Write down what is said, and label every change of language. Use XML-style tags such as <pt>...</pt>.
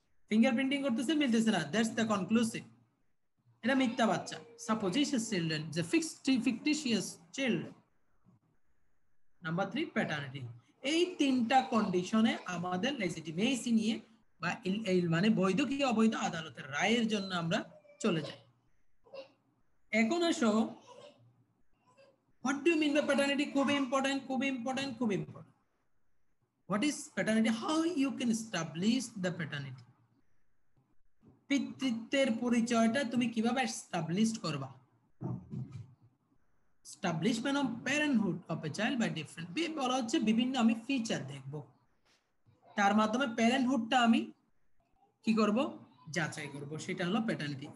<bn>Fingerprinting করতেছে, মিলতেছে না, দ্যাটস দ্য কনক্লুসিভ, এটা মিথ্যা বাচ্চা, সাপোজিশিয়াস চিলড্রেন, যে ফিকটিশিয়াস চিলড্রেন। Number 3, paternity. এই 3টা কন্ডিশনে আমাদের লেজিটিমেসি নিয়ে বা মানে বৈধ কি অবৈধ আদালতের রায়ের জন্য আমরা চলে যাই। এখন আসো,</bn> <en>what do you mean by paternity?</en> <bn>খুবই ইম্পর্টেন্ট, খুবই ইম্পর্টেন্ট, খুবই important.</bn> <en>What is paternity? How you can establish the paternity?</en> <bn>পিতৃত্বের পরিচয়টা তুমি কিভাবে এস্টাবলিশ করবা?</bn> <en>Establishment of parenthood of a child by different,</en> <bn>বলা হচ্ছে বিভিন্ন আমি ফিচার দেখব, তার মাধ্যমে প্যারেন্টহুডটা আমি কি করব, যাচাই করব, সেটা হলো প্যাটার্নিটি।</bn>